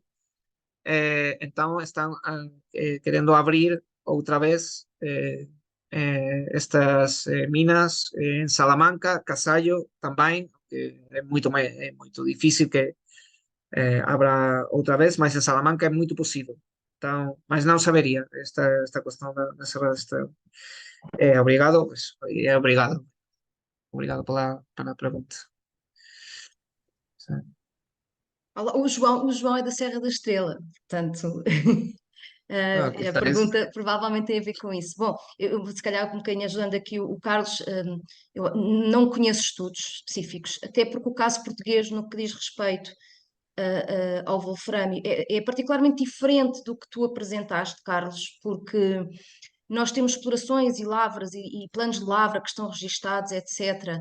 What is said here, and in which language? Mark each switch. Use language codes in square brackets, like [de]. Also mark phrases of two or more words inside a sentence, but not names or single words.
[gl] Entón están querendo abrir outra vez estas minas en Salamanca, Casallo tamén, que é moito difícil que abra outra vez, mas en Salamanca é moito posible. Então, mas non sabería esta cuestión da Serra da Estrela. [pt] Obrigado, pues, obrigado. Obrigado pela pergunta. Sim. Olá, o João é da Serra da Estrela, portanto, Aqui a está pergunta provavelmente tem a ver com isso. Bom, eu se calhar um bocadinho ajudando aqui o Carlos, eu não conheço estudos específicos, até porque o caso português, no que diz respeito ao wolframio, é particularmente diferente do que tu apresentaste, Carlos, porque nós temos explorações e lavras e planos de lavra que estão registados, etc.